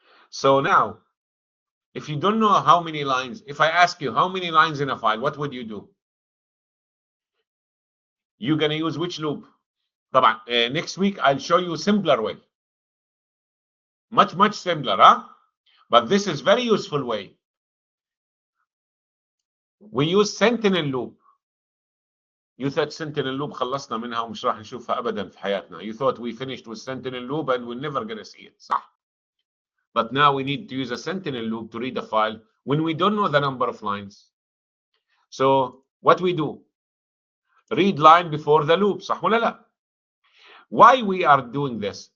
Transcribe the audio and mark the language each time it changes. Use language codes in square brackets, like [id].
[en] So now, if you don't know how many lines, if I ask you how many lines in a file, what would you do? You're going to use which loop? [ar] طبعا, [en] next week, I'll show you a simpler way. Much simpler, huh? But this is very useful way. We use sentinel loop. You thought sentinel loop [ar] خلصنا منها ومش راح نشوفها أبدا في حياتنا. [en] You thought we finished with sentinel loop and we're never going to see it. [ar] صح. [en] But now we need to use a sentinel loop to read a file when we don't know the number of lines. So what we do? Read line before the loop. [ar] صح ولا لا? [en] Why we are doing this?